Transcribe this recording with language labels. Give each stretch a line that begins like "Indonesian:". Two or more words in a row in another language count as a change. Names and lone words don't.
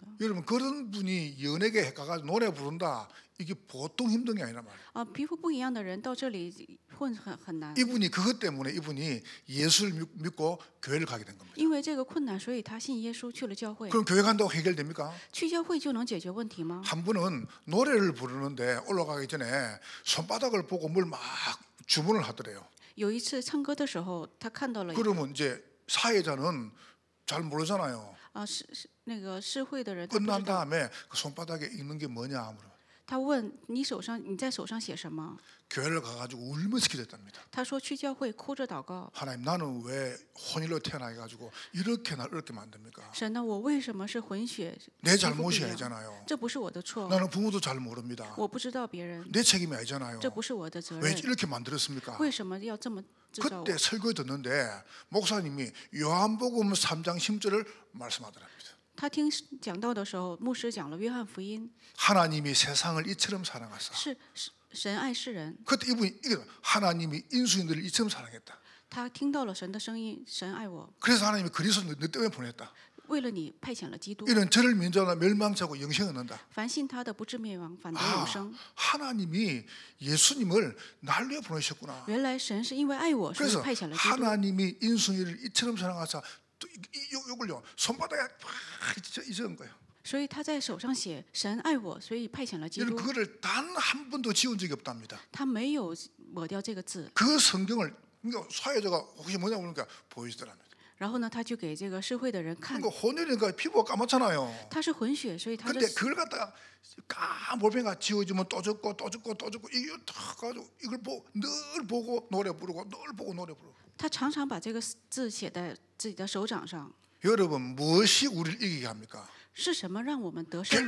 Korean: 여러분 그런 분이 연예계 가가지고 노래 부른다 이게 보통 힘든 게 아니란 말이에요.
Chinese: 啊，皮肤不一样的人到这里混很难。
Korean: 이분이 그것 때문에 이분이 예수를 믿고 교회를 가게 된 겁니다.
Chinese: 因为这个困难，所以他信耶稣去了教会。
Korean: 그럼 교회 간다고 해결됩니까?
Chinese: 去教会就能解决问题吗？
Korean: 한 분은 노래를 부르는데 올라가기 전에 손바닥을 보고 뭘 막 주문을 하더래요.
Chinese: 有一次唱歌的时候，他看到了
Korean: 그러면 이제 사회자는 잘 모르잖아요.
Chinese: 是那个市会的人，他不
Korean: 끝난
Chinese: 知道。
Korean: 다음에 그 손바닥에 읽는 게 뭐냐 물어.
Chinese: 他问你在手上写什么？
Korean: 교회를 가가지고 울면서 기도했답니다.
Chinese: 他说去教会哭着祷告。
Korean: 하나님 나는 왜 혼혈로 태어나가지고 이렇게 날 어렵게 만듭니까?
Chinese: 神呢？我为什么是混血？
Korean: 내
Chinese: 皮肤不一
Korean: 잘못이
Chinese: 样
Korean: 아니잖아요.
Chinese: 这不是我的错，
Korean: 나는 부모도 잘 모릅니다.
Chinese: 我不知道别人，
Korean: 내 책임이 아니잖아요.
Chinese: 这不是我的责
Korean: 왜
Chinese: 任。
Korean: 이렇게 만들었습니까?
Chinese: 为什么要这么制造我？
Korean: 그때 설교 듣는데 목사님이 요한복음 3장 10절을 말씀하더랍니다.
Chinese: 他听讲道的时候，牧师讲了约翰福音，
Korean: 하나님이 세상을 이처럼 사랑하사.
Chinese: 是神爱世人。
Korean: 그때 이분이 이게 하나님이 인수인들을 이처럼 사랑했다.
Chinese: 他听到了神的声音，神爱我，
Korean: 그래서 하나님이 그리스도를 너 때문에 보냈다.
Chinese: 为了你派遣了基督。
Korean: 이는 저를 민족하나 멸망자고 영생을 얻는다.
Chinese: 凡信他的不至灭亡，反得永生。
Korean: 하나님이 예수님을 날 위해 보내셨구나.
Chinese: 原来神是因为爱我，所以
Korean: 그래서
Chinese: 派遣了基督。
Korean: 하나님이 인수인을 이처럼 사랑하사 또 요걸요 손바닥에 팍 잊은 거예요.
Chinese: 所以他在手上写神爱我，所以派遣了基
Korean: 여러분
Chinese: 督。
Korean: 그거를 단 한 번도 지운 적이 없답니다.
Chinese: 他没有抹掉这个字。
Korean: 그 성경을 그러니까 사회자가 혹시 뭐냐 그러니까 보여주더랍니다.
Chinese: 然后呢，他就给这个社会的人看，
Korean: 그러니까 혼혈이니까 피부가 까맣잖아요.
Chinese: 他是混血，所以他的
Korean: 근데 그걸 갖다가 까몰팽이가 지워주면 또 적고 또 적고 또 적고 이거 다 가지고 이걸 늘 보고 노래 부르고 늘 보고 노래 부르고.
Chinese: 他常常把这个字写在自己的手掌上。
Korean: 여러분 무엇이 우리를 이기게 합니까?
Chinese: 是什么让我们得胜呢？